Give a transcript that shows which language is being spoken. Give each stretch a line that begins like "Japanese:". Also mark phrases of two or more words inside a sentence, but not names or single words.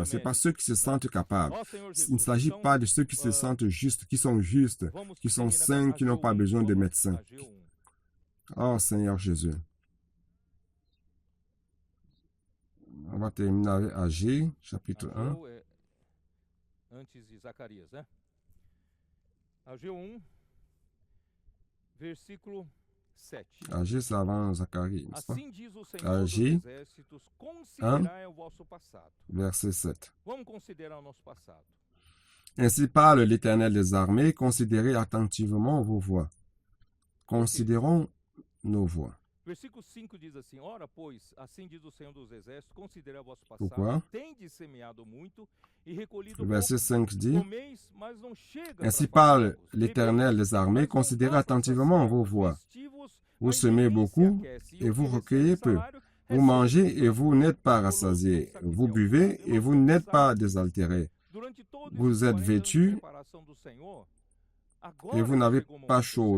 French: Ce n'est pas ceux qui se sentent capables. Il ne s'agit pas de ceux qui se sentent justes, qui sont saints, qui n'ont pas besoin de médecins. Oh Seigneur Jésus. On va terminer avec Agé, chapitre 1.
Portuguese: Antes de Zacarias, né? Ageu 1, versículo 7.
French: Agé, c'est avant Zacharie, n'est-ce pas?
Portuguese: Assim diz o Senhor dos Agé exércitos, considerai o vosso passado.
French: Verset 7.
Portuguese: Vamos considerar o nosso passado.
French: Ainsi parle l'Éternel des armées, considérez attentivement vos voies. Considérons nos voies.
Portuguese: Versículo 5 diz assim: Ora, pois, assim diz o Senhor dos exércitos, considerai o vosso passado.
French: Pourquoi?
Portuguese: Tendes semeado muito e recolhido pouco.
French: Verset 5 dit,
Portuguese: Comeis, mas não chega
French: ainsi
Portuguese: para
French: parle
Portuguese: fartar-vos.
French: l'Éternel des armées, considérez attentivement vos voies. Vous semez beaucoup et vous recueillez peu. Vous mangez et vous n'êtes pas rassasiés. Vous buvez et vous n'êtes pas désaltérés. Vous êtes vêtus et vous n'avez pas chaud.